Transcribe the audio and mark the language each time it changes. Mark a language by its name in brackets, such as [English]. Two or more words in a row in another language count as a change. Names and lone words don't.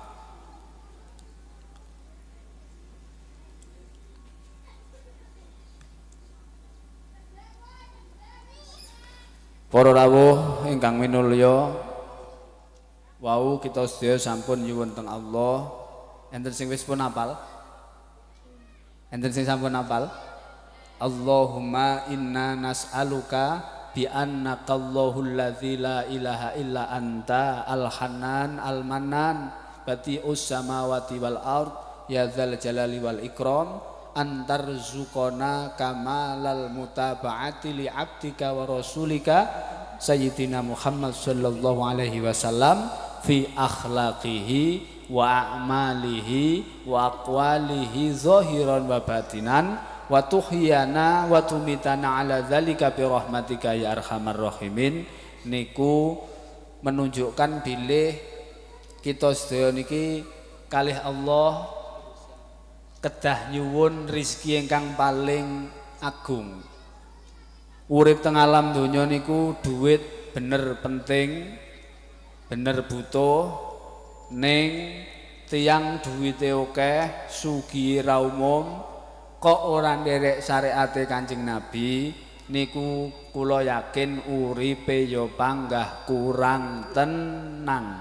[Javanese] Para rawuh ingkang minulya, wau kita sedaya sampun nyuwun teng Allah. Enten sing wis pun hafal? Enten sing sampun hafal? [Arabic] اللهم إنا نسألك بأنك الله الذي لا إله إلا أنت الحنان المنان بديع السماوات والأرض يا ذا الجلال والإكرام أن ترزقنا كمال المتابعة لعبدك ورسولك سيدنا محمد صلى الله عليه وسلم في أخلاقه وأعماله وأقواله ظاهرا وباطنا وتحيينا وتميتنا على ذلك برحمتك يا أرحم الراحمين. [Javanese] Niku menunjukkan bilih kita sedaya niki kalih Allah kedah nyuwun rizki ingkang paling agung. Urip teng alam donya niku duit bener penting, bener butuh, ning tiyang duwite akeh, sugih ra umum, kok ora nderek syariate Kanjeng Nabi, niku kula yakin uripe ya panggah kurang tenang.